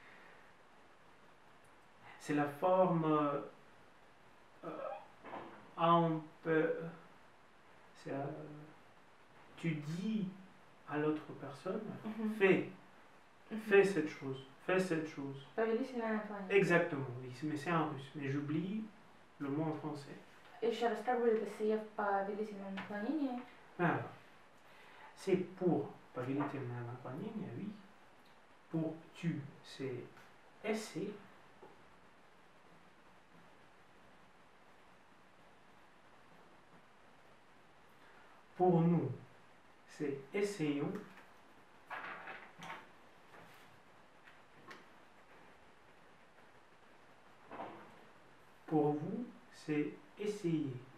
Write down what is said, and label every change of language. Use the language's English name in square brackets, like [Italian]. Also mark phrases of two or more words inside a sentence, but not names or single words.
[French] C'est la forme un peu. Tu dis à l'autre personne, fais cette chose, fais cette chose. Exactement, oui, mais c'est en russe. Mais j'oublie le mot en français. [Russian] Еще раз, как будет эссе в повелительном наклонении? [French] Alors, c'est pour [Russian] повелительное наклонение, [French] oui. Pour tu, c'est essayer. Pour nous, c'est essayons. Pour vous, c'est essayer.